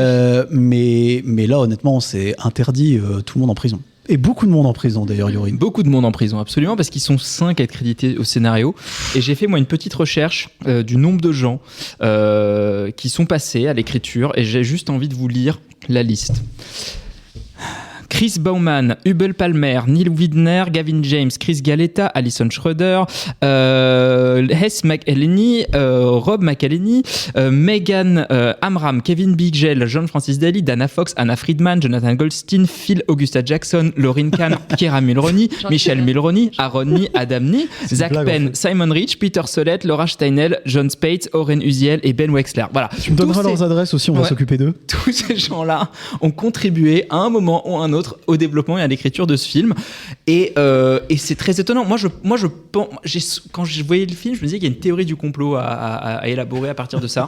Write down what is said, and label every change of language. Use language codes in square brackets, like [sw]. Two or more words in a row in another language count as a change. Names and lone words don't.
[fr] mais là honnêtement c'est interdit, tout le monde en prison. Et beaucoup de monde en prison d'ailleurs, Yorin. Beaucoup de monde en prison, absolument, parce qu'ils sont 5 à être crédités au scénario. Et j'ai fait moi une petite recherche du nombre de gens qui sont passés à l'écriture et j'ai juste envie de vous lire la liste. Chris Bauman, Hubel Palmer, Neil Widner, Gavin James, Chris Galetta, Alison Schroeder, Hess McElhenney, Rob McElhenney, Megan Amram, Kevin Bigel, John Francis Daly, Dana Fox, Anna Friedman, Jonathan Goldstein, Phil Augusta Jackson, Lauryn Kahn, Keira Mulroney, Michelle Mulroney, Aaron Nee, Adam Nee, Zach Penn, Simon Rich, Peter Sollett, Laura Steinel, John Spates, Oren Uziel et Ben Wexler. Voilà. Tu me donneras leurs adresses aussi, on va s'occuper d'eux. Tous ces gens-là ont contribué à un moment ou à un autre au développement et à l'écriture de ce film. Et c'est très étonnant. Moi, je pense, quand je voyais le film, je me disais qu'il y a une théorie du complot à élaborer à partir de ça.